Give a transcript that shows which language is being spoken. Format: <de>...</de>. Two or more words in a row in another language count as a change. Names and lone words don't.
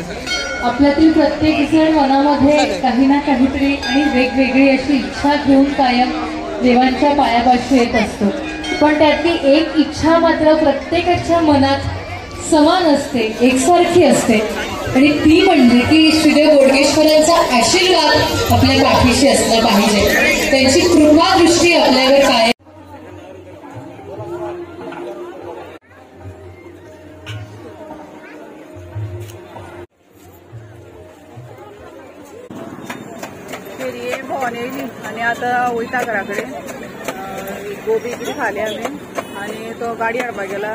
<mr>आपल्यातील प्रत्येक जण मनामध्ये काही ना काहीतरी आणि वेगवेगळी अशी इच्छा घेऊन कायम देवांच्या पायापाशी येत असतो, पण त्यातली एक इच्छा मात्र प्रत्येकाच्या मनात समान असते, एकसारखी असते आणि ती म्हणजे की श्रीदेव बोडगेश्वरांचा आशीर्वाद आपल्या पाठीशी असला पाहिजे, त्यांची कृपा दृष्टी आपल्यावर काय.</mr> <kok>फेरी भोवन येयली आनी आतां वयता घरा कडेन. गोबी कितें खाली आमी आनी तो गाडी हाडपाक गेला.</kok>